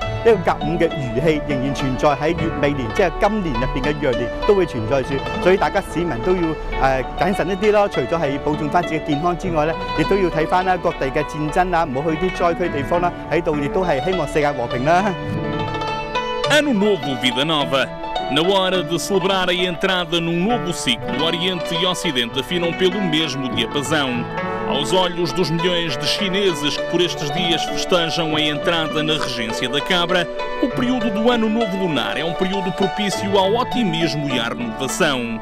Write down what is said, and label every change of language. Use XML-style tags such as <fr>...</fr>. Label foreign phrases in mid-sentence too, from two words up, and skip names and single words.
<yue>呢個甲午嘅餘氣仍然存在喺乙未年，即係今年入邊嘅羊年都會存在住。所以大家市民都要謹慎一啲咯。除咗係保重翻自己健康之外咧，亦都要睇翻啦各地嘅戰爭啦，唔好去啲災區地方啦。喺度亦都係希望世界和平啦。</yue> <pt>Ano Novo, Vida Nova. Na hora de celebrar a entrada num novo ciclo, Oriente e Ocidente afinam pelo mesmo diapasão. Aos olhos dos milhões de chineses que por estes dias festejam a entrada na regência da cabra, o período do Ano Novo Lunar é um período propício ao otimismo e à renovação.</pt>